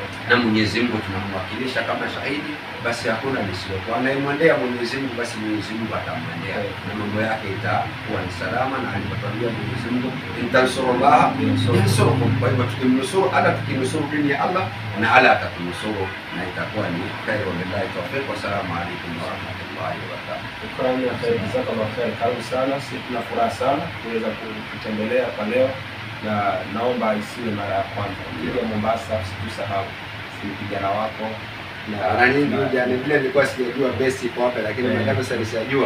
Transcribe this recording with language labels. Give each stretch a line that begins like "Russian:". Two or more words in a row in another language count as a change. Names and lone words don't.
Swahili: na Mwenyezi Mungu tunamwakilisha kama shahidi, basi hakuna lisilokuwa. Anayemwendea Mwenyezi Mungu, basi Mwenyezi Mungu atamwendea na mambo yake itakuwa ni salama, na alipotuambia Mwenyezi Mungu
Arabic: إن تنصروا الله ينصركم.
Swahili: Kwa hivyo tukimnusuru Allah, tukinusuru dini ya Allah, na Allah atatunusuru na itakuwa ni khairu.
Arabic: بالله التوفيق. والسلام عليكم ورحمة الله وبركاته.
Swahili: Shukrani na kheri,
Arabic: جزاك الله خير.
Swahili: Karibu sana, sisi tuna furaha sana kuweza kutembelea kwa leo, na naomba isiwe mara ya kwanza. Ukija Mombasa usitusahau, si kijana wako na nyinyi jana vile nilikuwa sijajua basi iko hapa, lakini nataka sasa nisijua